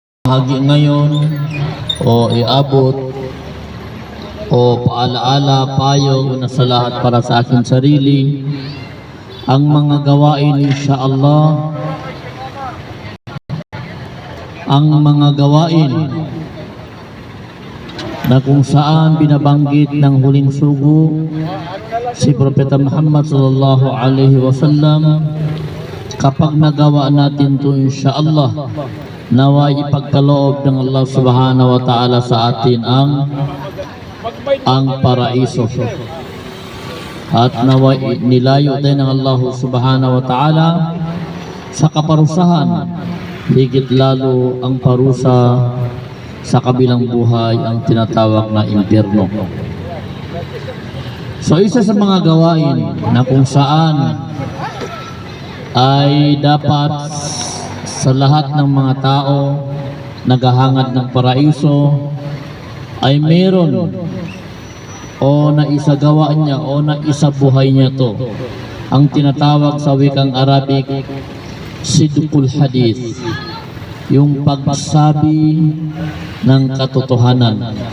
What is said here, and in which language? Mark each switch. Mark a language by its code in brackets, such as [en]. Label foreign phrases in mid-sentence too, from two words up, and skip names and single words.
[tl] hagi ngayon o iabot o paalaala, payo na sa lahat para sa aking sarili ang mga gawain insyaallah, ang mga gawain na kung saan binabanggit ng huling sugo si Propeta Muhammad [ar] صلى الله عليه وسلم. [tl] Kapag nagawa natin ito insyaallah, naway ipagkaloob ng Allah [ar] سبحانه وتعالى [tl] sa atin ang paraiso, at naway nilayo din ng Allah [ar] سبحانه وتعالى [tl] sa kaparusahan, higit lalo ang parusa sa kabilang buhay, ang tinatawag na impyerno. So isa sa mga gawain na kung saan ay dapat sa lahat ng mga tao naghahangad ng paraiso ay meron o naisagawa niya o naisabuhay niya to, ang tinatawag sa wikang Arabic [ar] صدق الحديث, [tl] yung pagsabi ng katotohanan.